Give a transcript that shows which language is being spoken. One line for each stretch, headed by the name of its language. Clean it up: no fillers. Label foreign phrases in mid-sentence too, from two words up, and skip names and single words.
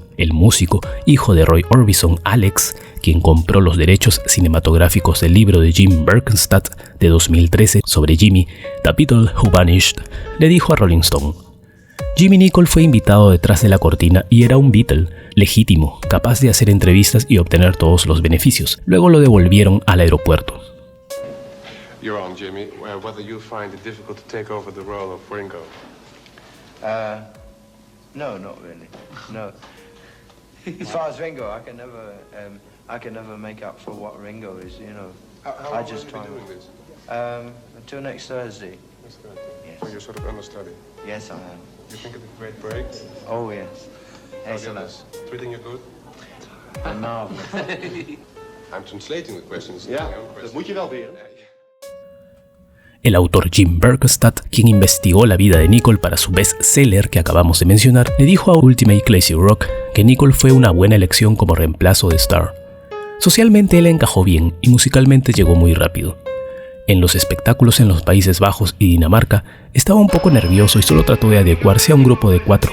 Spanish: El músico, hijo de Roy Orbison, Alex, quien compró los derechos cinematográficos del libro de Jim Berkenstadt de 2013 sobre Jimmy, The Beatle Who Vanished, le dijo a Rolling Stone: Jimmy Nicol fue invitado detrás de la cortina y era un Beatle legítimo, capaz de hacer entrevistas y obtener todos los beneficios. Luego lo devolvieron al aeropuerto.
English: You're on, Jimmy. Whether you find it difficult to take over the role of Ringo? No, not really. No. As far as Ringo, I can never make up for what Ringo is. You know. How long have you been doing this? Until next Thursday. That's good. Yes. So you're sort of understudy. Yes, I am. You think it's a great break? Oh yes. Excellent. Treating you good? Marvelous. I'm translating the questions.
Dutch: Ja, dat moet je wel weer.
Spanish: El autor Jim Berkenstadt, quien investigó la vida de Nicol para su bestseller que acabamos de mencionar, le dijo a Ultimate Classic Rock que Nicol fue una buena elección como reemplazo de Starr. Socialmente él encajó bien y musicalmente llegó muy rápido. En los espectáculos en los Países Bajos y Dinamarca estaba un poco nervioso y solo trató de adecuarse a un grupo de 4.